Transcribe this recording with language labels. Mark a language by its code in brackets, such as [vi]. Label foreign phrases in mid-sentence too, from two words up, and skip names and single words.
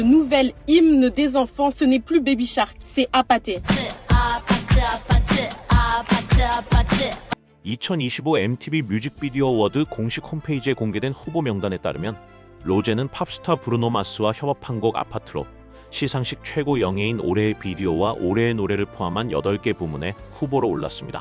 [fr] Le nouvel hymne des enfants, ce n'est plus Baby Shark, c'est 아파트. [ko] 2025 MTV 뮤직비디오 어워드 공식 홈페이지에 공개된 후보 명단에 따르면 로제는 팝스타 브루노 마스와 협업한 곡 아파트로 시상식 최고 영예인 올해의 비디오와 올해의 노래를 포함한 8개 부문에 후보로 올랐습니다.